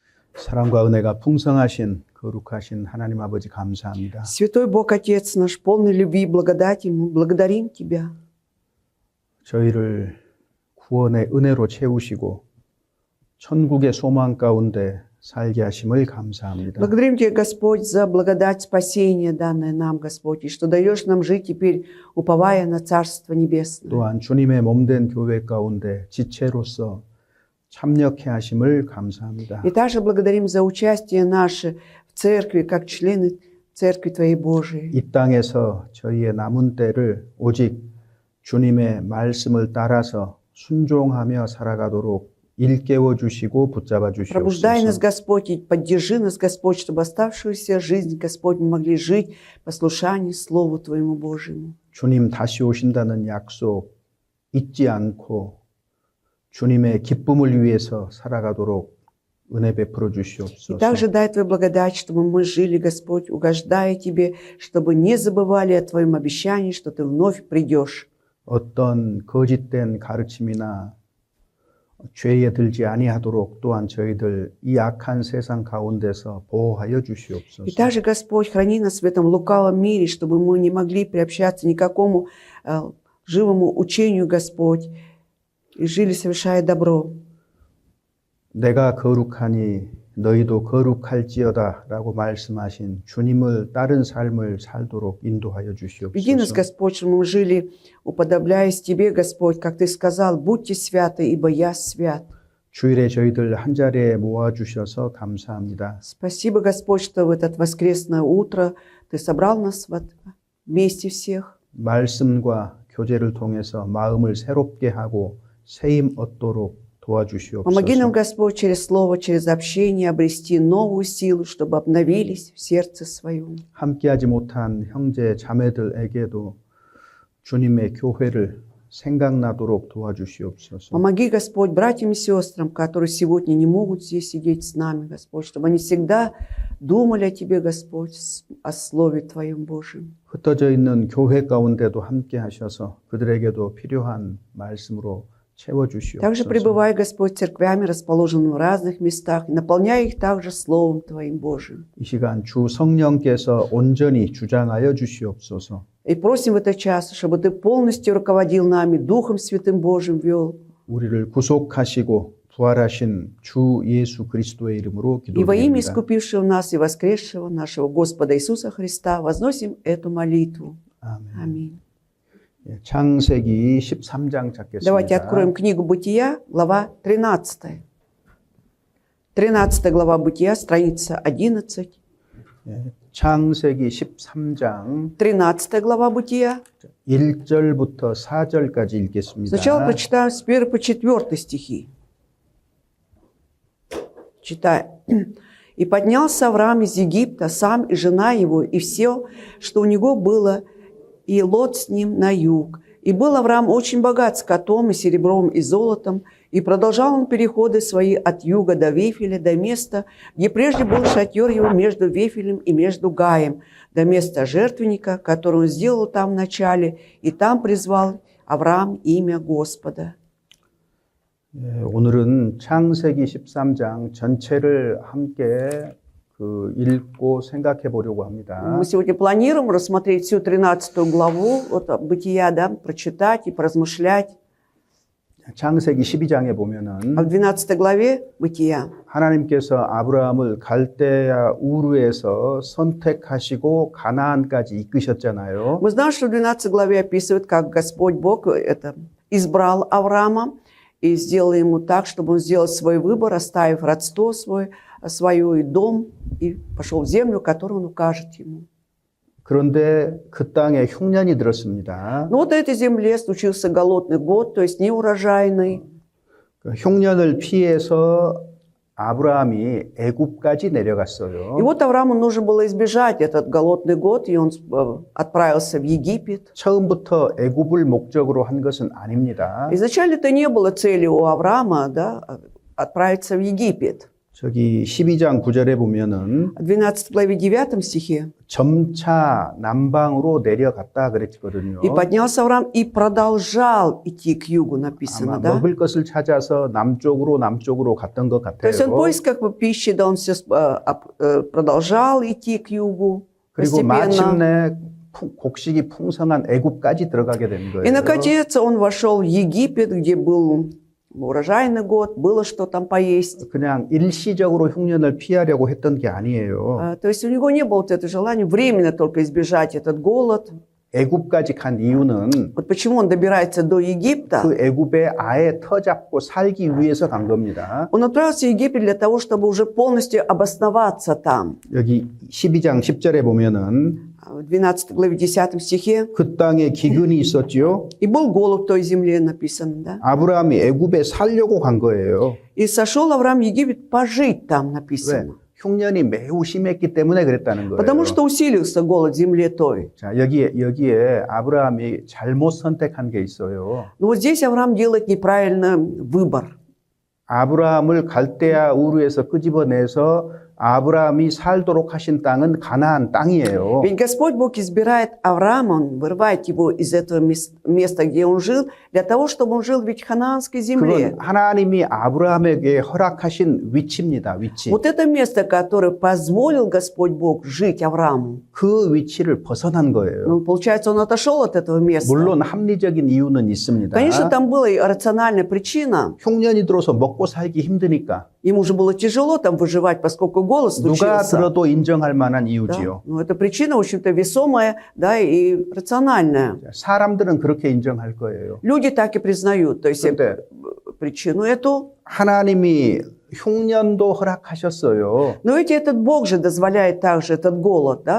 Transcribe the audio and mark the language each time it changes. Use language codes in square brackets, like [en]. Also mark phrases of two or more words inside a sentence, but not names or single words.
[ko] 사랑과 은혜가 풍성하신 거룩하신 하나님 아버지 감사합니다. [ru] Святой Бог Отец наш, полный любви и благодати, мы благодарим Тебя. [ko] 저희를 구원의 은혜로 채우시고 천국의 소망 가운데 살게 하심을 감사합니다. [ru] Благодарим Тебя, Господь, за благодать спасения, данное нам, Господь, и что даешь нам жить теперь, уповая на Царство Небесное. [ko] 또한 주님의 몸된 교회 가운데 지체로서 참여케 하심을 감사합니다. [ru] И также благодарим за участие наше в церкви, как члены Церкви Твоей Божией. [ko] 이 땅에서 저희의 남은 때를 오직 주님의 말씀을 따라서 순종하며 살아가도록 일깨워 주시고 붙잡아 [ru] Пробуждай нас, [ko] 주시옵소서. [ru] Господь, и поддержи нас, Господь, чтобы оставшуюся жизнь, Господь, мы могли жить в послушании Слову Твоему Божьему. [ko] 주님 다시 오신다는 약속 잊지 않고 주님의 기쁨을 위해서 살아가도록 은혜 베풀어 [ru] И [ko] 주시옵소서. [ru] также дай Твою благодать, чтобы мы жили, Господь, угождая Тебе, чтобы не забывали о Твоем обещании, что Ты вновь придешь. [ko] 어떤 거짓된 가르침이나 죄에 들지 아니하도록 또한 저희들 이 악한 세상 가운데서 보호하여 주시옵소서. [ru] И также, Господь, храни нас в этом лукавом мире, чтобы мы не могли приобщаться ни к какому живому учению, Господь, и жили, совершая добро. [ko] 내가 거룩하니 너희도 거룩할지어다 라고 말씀하신 주님을 따른 삶을 살도록 인도하여 [ru] Веди нас, [ko] 주시옵소서. [ru] Господь, чтобы мы жили, уподобляясь Тебе, Господь, как Ты сказал, будьте святы, ибо я свят. [ko] 주일에 저희들 한 자리에 모아주셔서 감사합니다. [ru] Спасибо, Господь, что в это воскресное утро Ты собрал нас вместе всех. [ko] 말씀과 교제를 통해서 마음을 새롭게 하고 새힘 얻도록 [ru] Помоги нам, [ko] 도와주시옵소서. [ru] Господь, через Слово, через общение обрести новую силу, чтобы обновились в сердце своем. [ko] 함께하지 못한 형제 자매들에게도 주님의 교회를 생각나도록 도와주시옵소서. [ru] Помоги, Господь, братьям и сестрам, которые сегодня не могут здесь сидеть с нами, Господь, чтобы они всегда думали о Тебе, Господь, о Слове Твоем Божьем. [ko] 흩어져 있는 교회 가운데도 함께 하셔서 그들에게도 필요한 말씀으로 [ru] Также [ko] 채워주시옵소서. [ru] пребывай, Господь, церквями, расположенными в разных местах, и наполняй их также Словом Твоим Божьим. [ko] 이 시간 주 성령께서 온전히 주장하여 주시옵소서. [ru] И просим в этот час, чтобы Ты полностью руководил нами, Духом Святым Божьим вел. [ko] 우리를 구속하시고 부활하신 주 예수 그리스도의 이름으로 [ru] И во имя [ko] 기도드립니다. [ru] искупившего нас и воскресшего нашего Господа Иисуса Христа возносим эту молитву. [ko] 아멘. [ru] Аминь. [ko] 창세기 13장 [ru] Давайте [ko] 찾겠습니다. [ru] откроем книгу Бытия, глава 13. 13 глава Бытия, страница 11. [ko] 창세기 13장 [ru] 13 глава Бытия. [ko] 1절부터 4절까지 읽겠습니다. [ru] Сначала прочитаем с 1 по 4 стихи. Читаем. «И поднялся Авраам из Египта, сам и жена его, и все, что у него было, и Лот с ним на юг. И был Авраам очень богат скотом и серебром и золотом, и продолжал он переходы свои от юга до Вифиля, до места, где прежде был шатер его между Вифилем и между Гаем, до места жертвенника, который он сделал там вначале, и там призвал Авраам имя Господа». [ko] 오늘은 창세기 13장 전체를 함께 읽고 생각해 보려고 합니다. [ru] Мы сегодня планируем рассмотреть всю 13 главу Бытия, да, прочитать и поразмышлять. [ko] 창세기 12장에 보면은 [ru] А в 12 главе Бытия [ko] 하나님께서 아브라함을 갈대아 우르에서 선택하시고 가나안까지 이끄셨잖아요. [ru] мы знаем, что в 12 главе описывает, как Господь Бог избрал Авраама и сделал ему так, чтобы он сделал свой выбор, оставив родство свое и дом, и пошел в землю, которую он укажет ему. [ko] 그런데 그 땅에 흉년이 들었습니다. [ru] Но вот в этой земле случился голодный год, то есть неурожайный. [ko] 그 흉년을 피해서 아브라함이 애굽까지 내려갔어요. [ru] И вот Аврааму нужно было избежать этот голодный год, и он отправился в Египет. [ko] 처음부터 애굽을 목적으로 한 것은 아닙니다. [ru] Изначально это не было целью у Авраама, да, отправиться в Египет. [ko] 저기 12장 9절에 보면은 [ru] 12 главе 9 стихе. [ko] 점차 남방으로 내려갔다 그랬거든요. [ru] «И поднялся Авраам и продолжал идти к югу», написано, [ko] 아마 [ru] да? [ko] 먹을 것을 찾아서 남쪽으로 갔던 것 [ru] То есть он [ko] 같아요. [ru] поиск как бы пищи, да, он все продолжал идти к югу [ko] 그리고 [ru] постепенно. [ko] 마침내 곡식이 풍성한 애굽까지 들어가게 된 [ru] И, [ko] 거예요. [ru] наконец, он вошел в Египет, где был урожайный год, было что там поесть. [ko] 그냥 일시적으로 흉년을 피하려고 했던 게 아니에요. [ru] То есть у него не было вот этого желания временно только избежать этот голод. [ko] 애굽까지 간 이유는 [ru] Вот почему он добирается до Египта. [ko] 그 애굽에 아예 터잡고 살기 위해서 간 겁니다. [ru] Он отправился в Египет для того, чтобы уже полностью обосноваться там. [ko] 여기 12장 10절에 보면은 [ru] В 12 главе 10 стихе. [ko] 그 땅에 기근이 있었지요. [ru] «И был голод в той земле», написано, да? [ko] 아브라함이 애굽에 살려고 간 거예요. [ru] «И сошел Авраам в Египет пожить там», [ko] 왜? [ru] написано. [ko] 흉년이 매우 심했기 때문에 그랬다는 거예요. [ru] Потому что усилился голод в земле той. [ko] 자, 여기에 아브라함이 잘못 선택한 게 있어요. [ru] Но вот здесь Авраам делает неправильный выбор. [ko] 아브라함을 갈대아 우르에서 끄집어내서 아브라함이 살도록 하신 땅은 가나안 땅이에요. [ru] Ведь Господь Бог избирает Авраама, Он вырывает его из этого места, где он жил, для того, чтобы он жил в ведь ханаанской земле. [ko] 그건 하나님이 아브라함에게 허락하신 위치입니다. 위치. [ru] Вот это место, которое позволил Господь Бог жить Аврааму. [ko] 그 위치를 벗어난 거예요. [ru] Ну, получается, он отошел от этого места. [ko] 물론 합리적인 이유는 있습니다. [ru] Конечно, там была и рациональная причина. [ko] 흉년이 들어서 먹고 살기 힘드니까 [ru] Ему же было тяжело там выживать, поскольку голод [ko] 누가 [ru] случился. [ko] 들어도 인정할 만한 [ru] Да? [ko] 이유지요. [ru] Ну, это причина, в общем-то, весомая, да, и рациональная. [ko] 사람들은 그렇게 인정할 거예요. [ru] Люди так и признают, то есть [ko] 그런데 [ru] причину эту. [ko] 하나님이 흉년도 허락하셨어요. [ru] Но ведь этот Бог же дозволяет также этот голод, да?